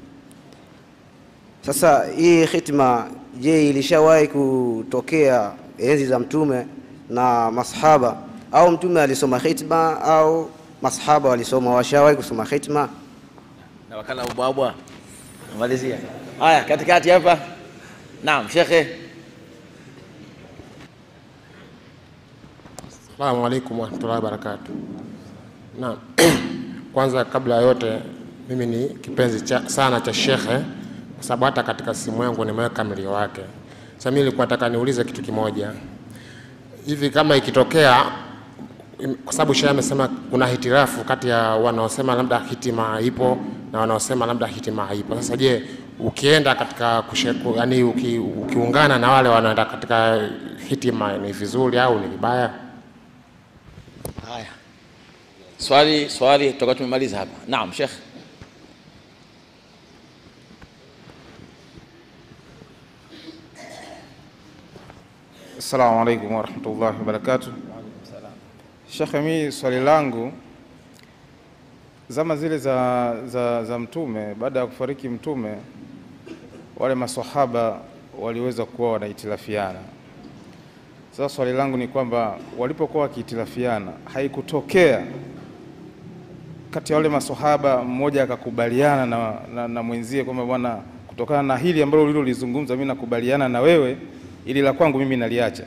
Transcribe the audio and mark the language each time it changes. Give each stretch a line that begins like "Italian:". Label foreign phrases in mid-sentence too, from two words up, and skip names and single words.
Swahili: Sasa hii khitma, je, ilishawahi kutokea enzi za Mtume na masahaba, au Mtume alisoma khitma au masahaba walisoma, washawahi kusoma khitma? Na wakala ubwabwa. Malizia. Haya, katikati hapa. Naam, Sheikh.
Arabic: السلام عليكم ورحمة الله وبركاته.
Swahili: Naam. Kwanza kabla yote mimi ni kipenzi sana cha shekhe, kwa sababu hata katika simu yangu nimeweka mlio wake. Sasa mimi nilikuwa nataka niulize kitu kimoja. Hivi kama ikitokea, kwa sababu shekhe amesema kuna hitirafu kati ya wanaosema labda hitima ipo na wanaosema labda hitima haipo. Sasa je, ukienda katika yani ukiungana na wale wanaenda katika hitima ni vizuri au ni vibaya? Haya. Swali tutakuwa tumemaliza hapa. Naam, Sheikh.
Arabic: السلام عليكم ورحمة الله وبركاته.
Swahili: Sheikh, mimi swali langu, zama zile za Mtume, baada ya kufariki Mtume, wale maswahaba waliweza kuwa wanahitilafiana. Sasa swali langu ni kwamba walipokuwa wakihitilafiana, haikutokea kati ya wale maswahaba mmoja akakubaliana na mwenzie kwamba bwana, kutokana na hili ambalo ulilolizungumza mimi nakubaliana na wewe, ili la kwangu mimi naliacha?